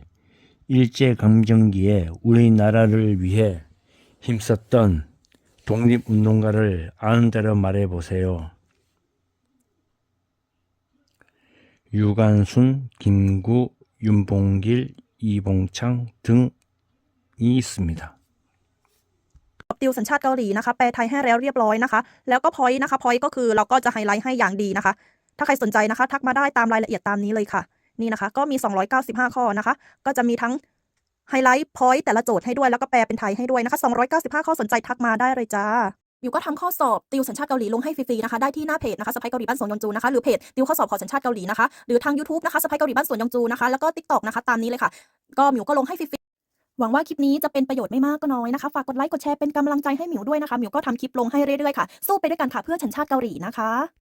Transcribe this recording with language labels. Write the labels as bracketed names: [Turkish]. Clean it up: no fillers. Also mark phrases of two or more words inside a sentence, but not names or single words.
[Korean] 일제강점기에 우리나라를 위해 힘썼던 독립운동가를 아는 대로 말해보세요. 유관순, 김구, 윤봉길, 이봉창 등이 있습니다. [Thai] ติวสัญชาติเกาหลีนะคะแปลไทยให้แล้วเรียบร้อยนะคะแล้วก็พอยต์นะคะพอยต์ก็คือเราก็จะไฮไลท์ให้อย่างดีนะคะถ้าใครสนใจนะคะทักมาได้ตาม รายละเอียดตามนี้เลยค่ะนี่นะคะก็มี295ข้อนะคะก็จะมีทั้ง [English] highlight point [Thai] แต่ละโจทย์ให้ด้วยแล้วก็แปลเป็นไทยให้ด้วยนะคะ295ข้อสนใจทักมาได้เลยจ้ามิวก็ทำข้อสอบติวสัญชาติเกาหลีลงให้ฟรีๆนะคะได้ที่หน้าเพจนะคะสไปเกาหลีบ้านสวนยงจูนะคะหรือเพจติวข้อสอบขอสัญชาติเกาหลีนะคะหรือทาง YouTube นะคะสไปเกาหลีบ้านสวนยงจูนะคะแล้วก็ TikTok นะคะตามนี้เลยค่ะก็มิวก็ลงให้ฟรีๆหวังว่าคลิปนี้จะเป็นประโยชน์ไม่มากก็น้อยนะคะฝากกดไลค์กดแชร์เป็นกำลังใจให้มิวด้วยนะคะมิวก็ทำคลิปลงให้เรื่อยๆค่ะสู้ไปด้วยกันค่ะเพื่อสัญชาติเกาหลีนะคะ